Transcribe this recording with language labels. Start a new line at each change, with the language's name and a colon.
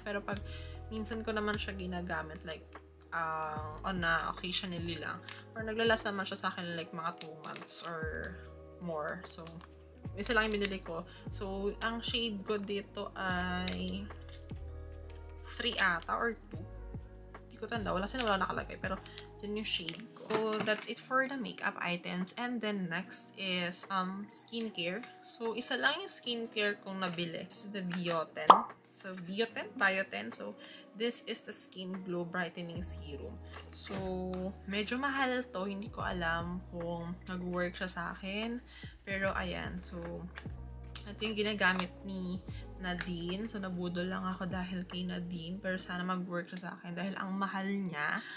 Filipino: Pero pag minsan ko naman siya ginagamit, like, on a occasionally lang, or naglalas naman siya sa akin like mga 2 months or more. So, isa lang yung binili ko. So, ang shade ko dito ay 3 ata or 2. Hindi ko tanda. Wala nakalagay. Pero, yun yung shade ko.
English: So, that's it for the makeup items. And then, next is skincare.
Filipino: So, isa lang yung skincare kong nabili.
English: This is the Bioten. So, Bioten. So, this is the Skin Glow Brightening Serum.
Filipino: So, medyo mahal to. Hindi ko alam kung nag-work siya sa akin.
English: Pero, ayan.
Filipino: So, ito yung ginagamit ni Nadine. So, nabudol lang ako dahil kay Nadine. Pero, sana mag-work siya sa akin dahil ang mahal niya.